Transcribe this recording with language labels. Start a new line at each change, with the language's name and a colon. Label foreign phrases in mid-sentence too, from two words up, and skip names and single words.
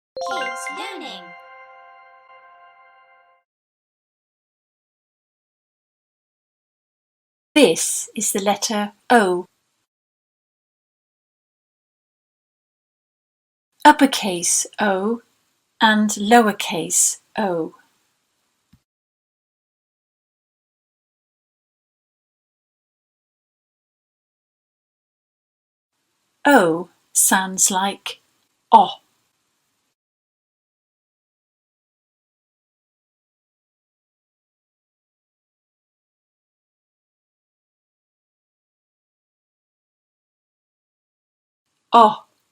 English: Kids learning. This is the letter O. Uppercase O and lowercase o. O sounds like O. O.